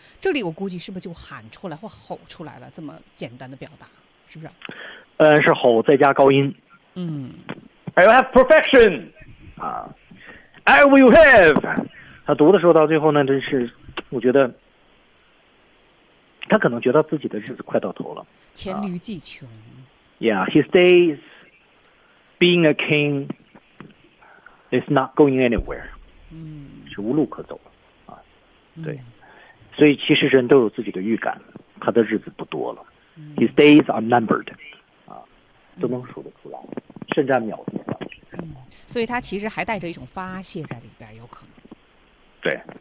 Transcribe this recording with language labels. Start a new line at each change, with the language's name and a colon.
Chinese: 这里我估计是不是就喊出来或吼出来了？这么简单的表达，是不是？是吼再加高音。嗯
English: ，I will have perfection 啊 ，I will have。
Chinese: 他读的时候到最后呢，真是。我觉得他可能觉得自己的日子快到头了，黔驴技穷。
English: Yeah, his days being a king is not going anywhere. 嗯，
Chinese: 是无路可走了啊。对，所以其实人都有自己的预感，他的日子不多了。
English: His days are numbered.
Chinese: 啊，都能数得出来，甚至秒数。嗯，所以他其实还带着一种发泄在里边，有可能。对。